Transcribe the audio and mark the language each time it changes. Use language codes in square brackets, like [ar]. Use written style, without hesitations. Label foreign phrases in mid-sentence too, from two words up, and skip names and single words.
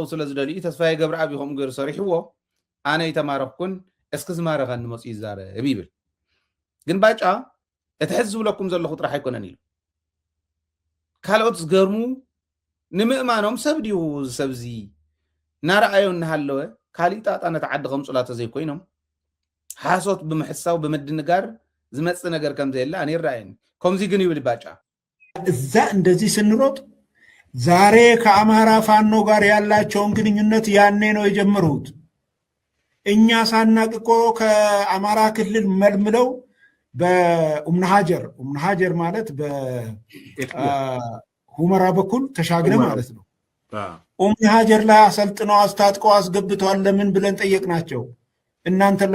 [ti] ስለ ዝደልዩ ተስፋዬ ገብረአብ ይኹም ገይሩ ሰሪሕዎ ኣነ ኣይተማረኽኩን እስኪ ዝማረኸኒ መጽ ይዛረብ ይብል ግን ባጫ እቲ ሕዚ ዝብለኩም ዘለኹ ጥራሕ ኣይኮነን ኢሉ ካልኦት ዝገርሙ ንምእማኖም ሰብ ድዩ ሰብዚ ናርአዮ እናሃለወ ካሊእ ጣጣ ነቲ ዓዲ ከምፁላተ ዘይኮይኖም ሓሶት ብምሕሳው ብምድንጋር ዝመጽእ ነገር ከም ዘየላ እኔ ይረአየኒ ከምዚ ግን ይብል ባጫ [am] እዛ እንደዚህ ስንሮጥ ዛሬ ከአማራ ፋኖ ጋር ያላቸውን ግንኙነት ያኔ ነው የጀመሩት እኛ ሳናቅ እኮ ከአማራ ክልል መልምለው በኡምናሃጀር ማለት ሁመራ በኩል ተሻግረ ማለት ነው ኡምናሃጀር ላይ አሰልጥነው አስታጥቀው አስገብተዋል ለምን ብለን ጠየቅናቸው እናንተን